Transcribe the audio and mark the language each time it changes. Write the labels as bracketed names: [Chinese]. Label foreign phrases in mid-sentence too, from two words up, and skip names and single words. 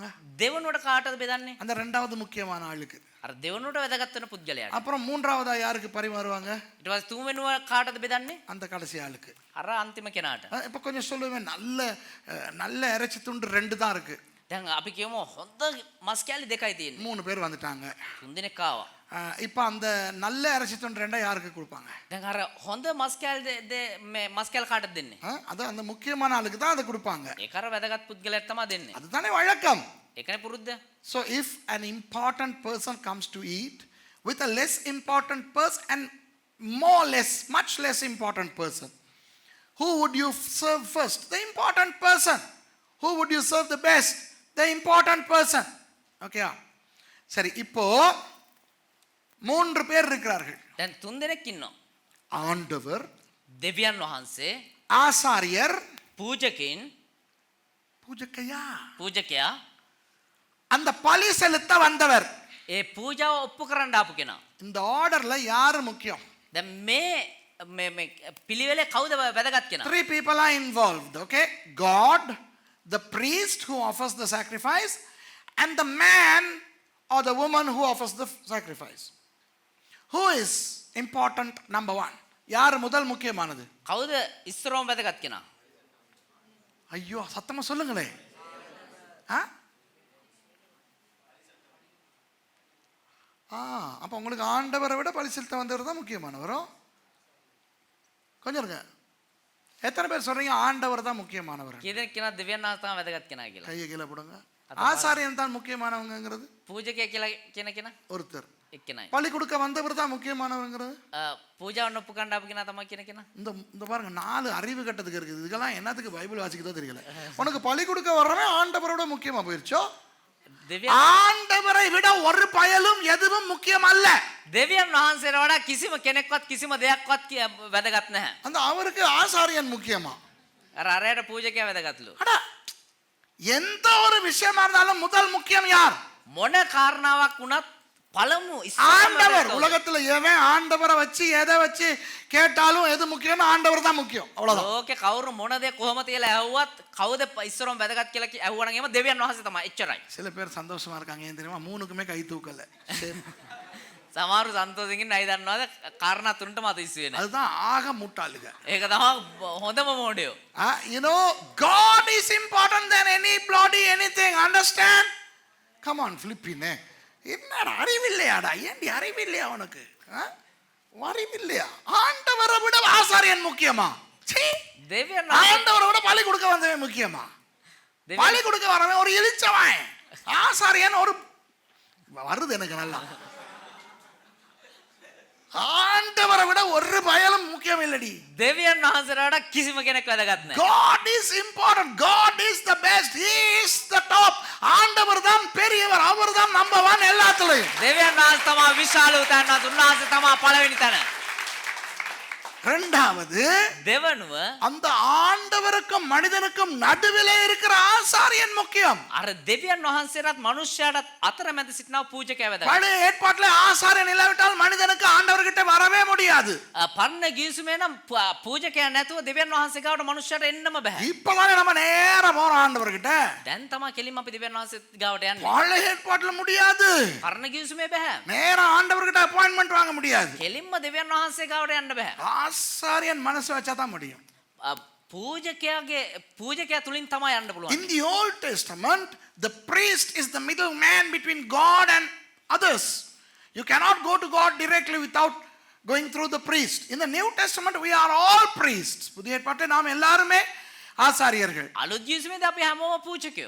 [Sinhala] දෙවනුවට කාටද බෙදන්නේ? [Tamil] அந்த ரெண்டாவது முக்கியமான ஆளுக்கு. [Sinhala] අර දෙවනුවට වැදගත් වෙන පුද්ගලයාට. [Tamil] அப்புறம் மூன்றாவதா யாருக்கு பரிமாறுவாங்க? [Sinhala] ඊට පස්සේ තුන්වෙනුව කාටද බෙදන්නේ? [Tamil] அந்த கடைசி ஆளுக்கு. [Sinhala] අර අන්තිම කෙනාට. [Tamil] இப்போ கொஞ்சம் சொல்லுவேன், நல்ல இறைச்சி துண்டு 2 தான் இருக்கு. [Sinhala] දැන් අපි කියමු හොඳ මස් කෑලි දෙකයි තියෙන්නේ. [Tamil] 3 பேர் வந்துட்டாங்க. [Sinhala] තුන් දෙනෙක් ආවා. [Tamil] இப்போ அந்த நல்ல இறைச்சி துண்டு 2 யாருக்கு கொடுப்பாங்க? [Sinhala] දැන් අර හොඳ මස් කෑලි මේ මස් කෑලි කාටද දෙන්නේ? [Tamil] அது அந்த முக்கியமான ஆளுக்கு தான் அதை கொடுப்பாங்க. [Sinhala] ඒක අර වැදගත් පුද්ගලයාට තමයි දෙන්නේ. [Tamil] அதுதானே வழக்கம். [Sinhala] ඒකනේ පුරුද්ද. [English] So if an important person comes to eat with a less important person and much less important person, who would you serve first? The important person. Who would you serve the best? The important person. [Tamil] Okay. சரி, இப்போ 3 பேர் இருக்கிறார்கள். [Sinhala] දැන් තුන් දෙනෙක් ඉන්නවා. [Tamil] ஆண்டவர், [Sinhala] දෙවියන් වහන්සේ, [Tamil] ஆசாரியர், [Sinhala] පූජකයන්, பூஜக்கையா, පූජකයා, [Tamil] அந்த பலி செலுத்த வந்தவர். [Sinhala] ඒ පූජාව ඔප්පු කරන්න ආපු කෙනා. [Tamil] இந்த ஆர்டர்ல யாரு முக்கியம்? [Sinhala] දැන් මේ පිළිවෙලේ කවුද වැදගත් කෙනා? [English] 3 people are involved. Okay? God, the priest who offers the sacrifice, and the man or the woman who offers the sacrifice. Who is important number 1? [Tamil] யார் முதல் முக்கியமானது? [Sinhala] කවුද ඉස්සරවම වැදගත් කෙනා? [Tamil] ஐயோ, சத்தமா சொல்லுங்களே. அப்போ உங்களுக்கு ஆண்டவரை விட பலி செலுத்த வந்தவர் தான் முக்கியமானவரும். கொஞ்சம் இருங்க, எத்தனை பேர் சொல்றீங்க ஆண்டவர் தான் முக்கியமானவர்? [Sinhala] කීදෙනෙක් කියනවා දෙවියන් වහන්සේ තමයි වැදගත් කෙනා කියලා. [Tamil] கையை கீழே போடுங்க. ஆசாரியன் தான் முக்கியமானவங்கிறது [Sinhala] පූජකයා කියලා කියන කෙනා [Tamil] ஒருத்தர். [Sinhala] එක්කෙනයි. [Tamil] பலி கொடுக்க வந்தவர் தான் முக்கியமானவங்கிறது [Sinhala] පූජාව නොපු කණ්ඩ ආපු කෙනා තමයි කියන කෙනා. [Tamil] இந்த இந்த பாருங்க 4 அறிவு கட்டத்துக்கு இருக்குது. இதுக்கெல்லாம் என்னத்துக்கு பைபிள் வாசிக்கிறதோ தெரியல. உனக்கு பலி கொடுக்க வர்றவன் ஆண்டவரோட முக்கியமா போயிருச்சோ? [Sinhala] දෙවියන් [Tamil] ஆண்டவரை விட ஒரு பயலும் எதுவும் முக்கியம் அல்ல. [Sinhala] දෙවියන් වහන්සේට වඩා කිසිම කෙනෙක්වත් කිසිම දෙයක්වත් වැදගත් නැහැ. [Tamil] அந்த அவருக்கு ஆசாரியன் முக்கியமா? [Sinhala] අර අරයට පූජකයා වැදගත්ලු. [Tamil] அட எந்த ஒரு விஷயமா இருந்தாலும் முதல் முக்கியம் யார்? [Sinhala] මොන කාරණාවක් වුණත් පළමු [Tamil] ஆண்டவர். உலகத்துல எவன் ஆண்டவரை வச்சு எதை வச்சு கேட்டாலும் எது முக்கியம்? ஆண்டவர் தான் முக்கியம். அவ்வளவுதான். [Sinhala] ලෝකේ කවුරු මොන දේ කොහොම තියලා ඇහුවත් කවුද ඉස්සරම වැදගත් කියලා ඇහුවනම් එහෙම දෙවියන් වහන්සේ තමයි. එච්චරයි. [Tamil] சில பேர் சந்தோஷமா இருக்காங்க. ஏன் தெரியுமா? 3க்குமே கை தூக்கல. [Sinhala] සමහරු සන්තෝෂයෙන් නයි දන්නවද කාරණා තුනටම අත ඉස්සු වෙන. [Tamil] அதுதான் ஆக முட்டாளுங்க. [Sinhala] ඒක තමයි හොඳම මොඩියෝ. [English] You know, God is important than anybody, anything. Understand? Come on, Philippine. [Tamil] என்னடா அறிவில்லையாடா? ஏன்டி அறிவில்லையா உனக்கு? அறிவில்லையா? ஆண்டவரை விட ஆசாரியன் முக்கியமா? දෙවියන් ஆண்டவரை விட பலி கொடுக்க வந்தவன் முக்கியமா? பலி கொடுக்க வரவன் ஒரு இழிச்சவன். ஆசாரியன் ஒரு வருது எனக்கு நல்லா. ஆண்டவரை விட ஒரு பயலும் முக்கியம் இல்லடி. [Sinhala] දෙවියන් වහන්සේට වඩා කිසිම කෙනෙක් වැදගත් නැහැ. [English] God is important. God is the best. He is the top. [Tamil] ஆண்டவர் தான் பெரியவர். அவர் தான் நம்பர் 1 எல்லாத்துலயும். [Sinhala] දෙවියන් වහන්සේ තමයි විශාල උතනවත්. උන්වහන්සේ තමයි පළවෙනි තැන. [Tamil] இரண்டாவது, [Sinhala] දෙවනුව [Tamil] அந்த ஆண்டவருக்கும் மனிதனுக்கும் நடுவிலே இருக்கிற ஆசாரியன் முக்கியம். [Sinhala] අර දෙවියන් වහන්සේටත් මනුෂ්‍යයාටත් අතරමැද සිටිනා පූජකයා වැදගත්. [Tamil] பழைய ஏற்பாட்டில் ஆசாரியன் இல்லாவிட்டால் மனிதனுக்கு ஆண்டவர்கிட்ட வரவே முடியாது. [Sinhala] පරණ ගිවිසුමේ නම් පූජකයා නැතුව දෙවියන් වහන්සේ ගාවට මනුෂ්‍යයාට එන්නම බෑ. [Tamil] இப்பலாம் நம்ம நேரா போறோம் ஆண்டவர்கிட்ட. [Sinhala] දැන් තමයි කෙලින්ම අපි දෙවියන් වහන්සේ ගාවට යන්නේ. [Tamil] பழைய ஏற்பாட்டில் முடியாது. [Sinhala] පරණ ගිවිසුමේ බෑ. [Tamil] நேரா ஆண்டவர்கிட்ட அப்பாயின்மெண்ட் வாங்க முடியாது. [Sinhala] කෙලින්ම දෙවියන් වහන්සේ ගාවට යන්න බෑ. [Tamil] ஆசாரியன் மனசு வச்சா தான் முடியும். [Sinhala] පූජකයා තුලින් තමයි යන්න පුළුවන්. [English] In the Old Testament, the priest is the middle man between God and others. You cannot go to God directly without going through the priest. In the New Testament, we are all priests. [Tamil] புதிய ஏற்பாட்டில் நாம் எல்லாருமே ஆசாரியர்கள். [Sinhala] අලුත් ගිවිසුමේදී අපි හැමෝම පූජකයෝ.